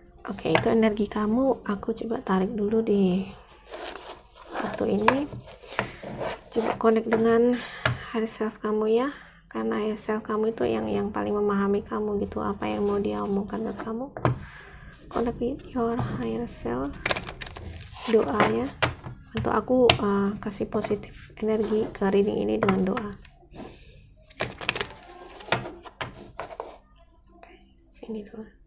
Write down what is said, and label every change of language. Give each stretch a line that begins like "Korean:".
Indonesian: Oke, itu energi kamu. Aku coba tarik dulu di kartu ini. Coba connect dengan higher self kamu ya, karena higher self kamu itu yang paling memahami kamu gitu, apa yang mau dia omongkan ke kamu.
English: Connect with your higher self.
Indonesian: Doa ya, untuk aku kasih positif energi ke reading ini dengan doa. Oke, sini dulu.